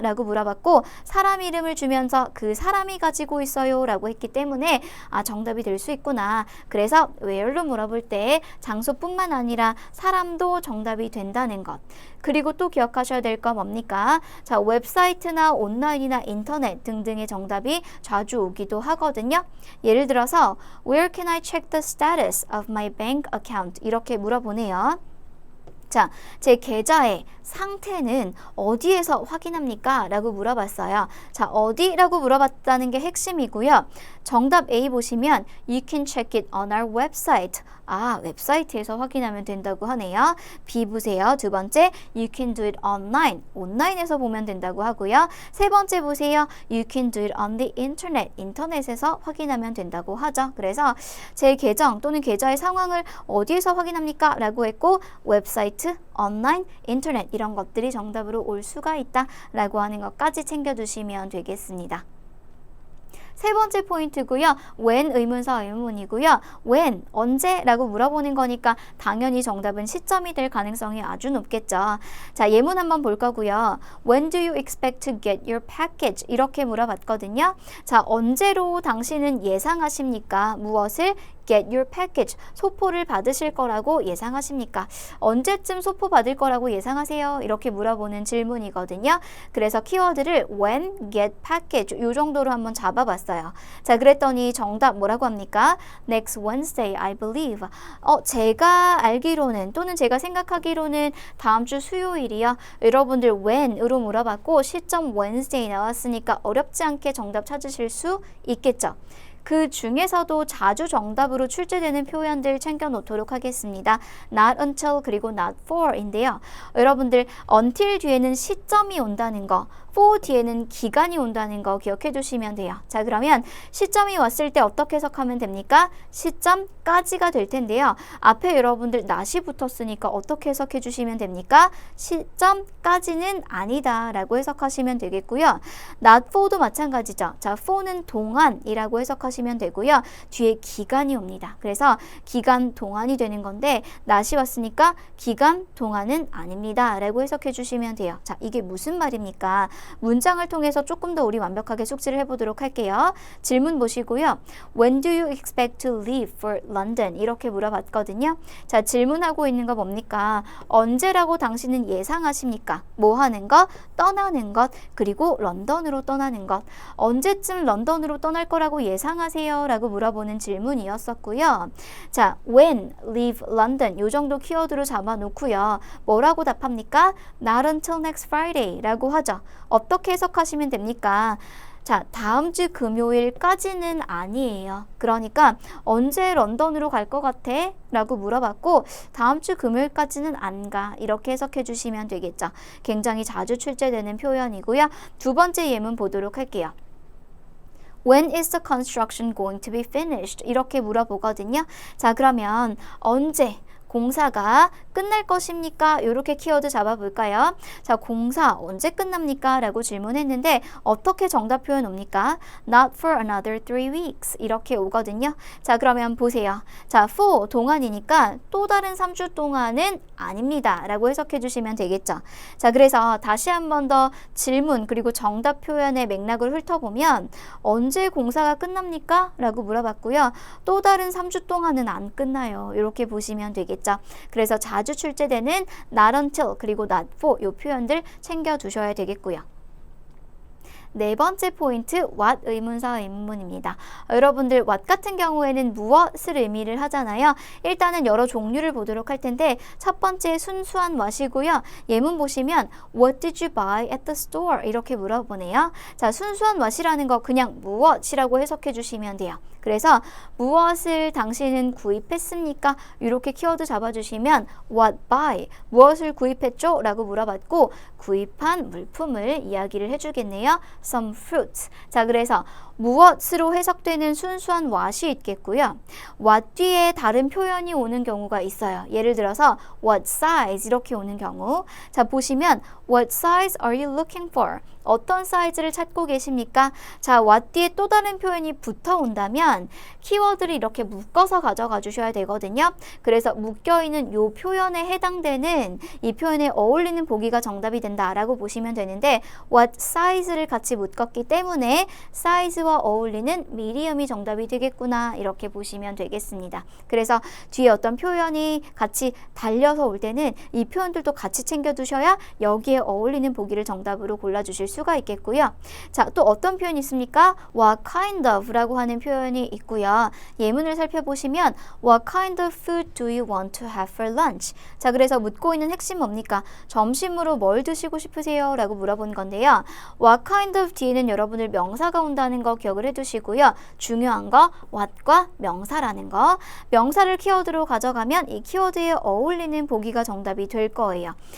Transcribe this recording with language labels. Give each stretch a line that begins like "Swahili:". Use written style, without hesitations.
Korean: 라고 물어봤고 사람 이름을 주면서 그 사람이 가지고 있어요 라고 했기 때문에 아, 정답이 될 수 있구나. 그래서 where로 물어볼 때 장소뿐만 아니라 사람도 정답이 된다는 것. 그리고 또 기억하셔야 될 거 뭡니까? 자, 웹사이트나 온라인이나 인터넷 등등의 정답이 자주 오기도 하거든요. 예를 들어서
English: Where can I check the status of my bank account?
Korean: 이렇게 물어보네요. 자, 제 계좌의 상태는 어디에서 확인합니까? 라고 물어봤어요. 자, 어디라고 물어봤다는 게 핵심이고요. 정답 A 보시면
English: You can check it on our website.
Korean: 아, 웹사이트에서 확인하면 된다고 하네요. B 보세요. 두 번째,
English: You can do it online.
Korean: 온라인에서 보면 된다고 하고요. 세 번째 보세요.
English: You can do it on the internet.
Korean: 인터넷에서 확인하면 된다고 하죠. 그래서 제 계정 또는 계좌의 상황을 어디에서 확인합니까? 라고 했고 웹사이트, 온라인, 인터넷 이런 것들이 정답으로 올 수가 있다 라고 하는 것까지 챙겨두시면 되겠습니다. 세 번째 포인트고요. when 의문사 의문문이고요. when, 언제라고 물어보는 거니까 당연히 정답은 시점이 될 가능성이 아주 높겠죠. 자, 예문 한번 볼 거고요.
English: When do you expect to get your package?
Korean: 이렇게 물어봤거든요. 자, 언제로 당신은 예상하십니까? 무엇을?
English: Get your package.
Korean: 소포를 받으실 거라고 예상하십니까? 언제쯤 소포 받을 거라고 예상하세요? 이렇게 물어보는 질문이거든요. 그래서 키워드를 when, get, package 요 정도로 한번 잡아봤어요. 자, 그랬더니 정답 뭐라고 합니까?
English: Next Wednesday, I believe.
Korean: 제가 알기로는 또는 제가 생각하기로는 다음 주 수요일이요. 여러분들 when으로 물어봤고 시점 Wednesday 나왔으니까 어렵지 않게 정답 찾으실 수 있겠죠. 그 중에서도 자주 정답으로 출제되는 표현들 챙겨놓도록 하겠습니다.
English: Not until
Korean: 그리고
English: not for인데요.
Korean: 여러분들 until 뒤에는 시점이 온다는 거, for 뒤에는 기간이 온다는 거 기억해 두시면 돼요. 자, 그러면 시점이 왔을 때 어떻게 해석하면 됩니까? 시점까지가 될 텐데요. 앞에 여러분들 not이 붙었으니까 어떻게 해석해 주시면 됩니까? 시점까지는 아니다 라고 해석하시면 되겠고요. not for도 마찬가지죠. 자, for는 동안이라고 해석하시면 되고요. 뒤에 기간이 옵니다. 그래서 기간 동안이 되는 건데 not이 왔으니까 기간 동안은 아닙니다 라고 해석해 주시면 돼요. 자, 이게 무슨 말입니까? 문장을 통해서 조금 더 우리 완벽하게 숙지를 해보도록 할게요. 질문 보시고요.
English: When do you expect to leave for London?
Korean: 이렇게 물어봤거든요. 자, 질문하고 있는 거 뭡니까? 언제라고 당신은 예상하십니까? 뭐 하는 것? 떠나는 것, 그리고 런던으로 떠나는 것. 언제쯤 런던으로 떠날 거라고 예상하세요? 라고 물어보는 질문이었었고요. 자, when leave London 요 정도 키워드로 잡아놓고요. 뭐라고 답합니까?
English: Not until next Friday
Korean: 라고 하죠. 어떻게 해석하시면 됩니까? 자, 다음 주 금요일까지는 아니에요. 그러니까 언제 런던으로 갈 것 같아? 라고 물어봤고 다음 주 금요일까지는 안 가. 이렇게 해석해 주시면 되겠죠. 굉장히 자주 출제되는 표현이고요. 두 번째 예문 보도록 할게요.
English: When is the construction going to be finished?
Korean: 이렇게 물어보거든요. 자, 그러면 언제 공사가 끝날 것입니까? 이렇게 키워드 잡아볼까요? 자, 공사 언제 끝납니까? 라고 질문했는데 어떻게 정답 표현 옵니까?
English: Not for another 3 weeks
Korean: 이렇게 오거든요. 자, 그러면 보세요. 자, for 동안이니까 또 다른 3주 동안은 아닙니다 라고 해석해 주시면 되겠죠. 자, 그래서 다시 한 번 더 질문 그리고 정답 표현의 맥락을 훑어보면 언제 공사가 끝납니까? 라고 물어봤고요. 또 다른 3주 동안은 안 끝나요. 이렇게 보시면 되겠죠. 그래서 자주 출제되는 not until 그리고 not for 이 표현들 챙겨두셔야 되겠고요. 네 번째 포인트 what 의문사 의문문입니다. 여러분들 what 같은 경우에는 무엇을 의미를 하잖아요. 일단은 여러 종류를 보도록 할 텐데 첫 번째 순수한 what이고요. 예문 보시면
English: what did you buy at the store?
Korean: 이렇게 물어보네요. 자, 순수한 what이라는 거 그냥 무엇이라고 해석해 주시면 돼요. 그래서 무엇을 당신은 구입했습니까? 이렇게 키워드 잡아주시면 what buy, 무엇을 구입했죠? 라고 물어봤고 구입한 물품을 이야기를 해주겠네요.
English: Some fruits.
Korean: 자, 그래서 무엇으로 해석되는 순수한 what이 있겠고요. what 뒤에 다른 표현이 오는 경우가 있어요. 예를 들어서 what size 이렇게 오는 경우. 자, 보시면
English: what size are you looking for?
Korean: 어떤 사이즈를 찾고 계십니까? 자, what 뒤에 또 다른 표현이 붙어 온다면 키워드를 이렇게 묶어서 가져가 주셔야 되거든요. 그래서 묶여있는 이 표현에 해당되는 이 표현에 어울리는 보기가 정답이 된다라고 보시면 되는데 what size를 같이 묶었기 때문에 사이즈와 어울리는 medium이 정답이 되겠구나 이렇게 보시면 되겠습니다. 그래서 뒤에 어떤 표현이 같이 달려서 올 때는 이 표현들도 같이 챙겨두셔야 여기에 어울리는 보기를 정답으로 골라주실 수가 있겠고요. 자, 또 어떤 표현이 있습니까? What kind of 라고 하는 표현이 있고요. 예문을 살펴보시면
English: What kind of food do you want to have for lunch?
Korean: 자, 그래서 묻고 있는 핵심 뭡니까? 점심으로 뭘 드시고 싶으세요? 라고 물어본 건데요. What kind of 뒤에는 여러분들 명사가 온다는 거 기억을 해두시고요. 중요한 거 what과 명사라는 거. 명사를 키워드로 가져가면 이 키워드에 어울리는 보기가 정답이 될 거예요.